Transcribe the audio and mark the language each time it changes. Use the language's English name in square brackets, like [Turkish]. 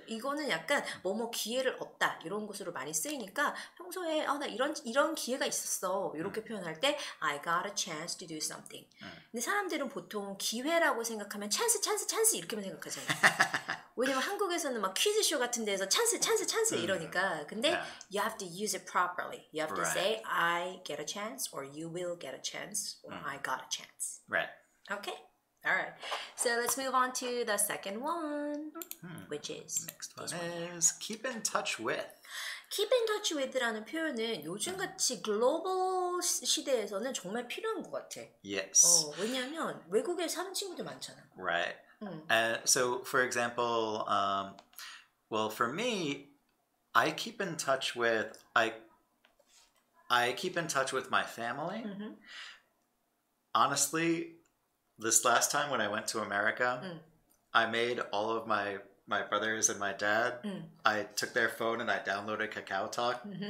[Korean] 이거는 약간 뭐뭐 기회를 얻다 이런 것으로 많이 쓰이니까 평소에 나 이런 기회가 있었어 이렇게 표현할 때 [English] I got a chance to do something. [Korean] 근데 사람들은 보통 기회라고 생각하면 찬스 이렇게만 생각하잖아요. 왜냐면 한국에서는 막 퀴즈쇼 같은 데서 찬스 이러니까. [English] 근데 you have to use it properly. You have to say I get a chance or you will get a chance or I got a chance. Right. Okay. All right. So let's move on to the second one, which is next one is keep in touch with. [Korean] Keep in touch with라는 표현은 요즘같이 글로벌 시대에서는 정말 필요한 것 같아. [English] Yes. [Korean] 왜냐하면 외국에 사는 친구들 많잖아. [English] Right. So, for example, well, for me, I keep in touch with I keep in touch with my family. Honestly, this last time when I went to America, I made all of my brothers and my dad, I took their phone and I downloaded KakaoTalk.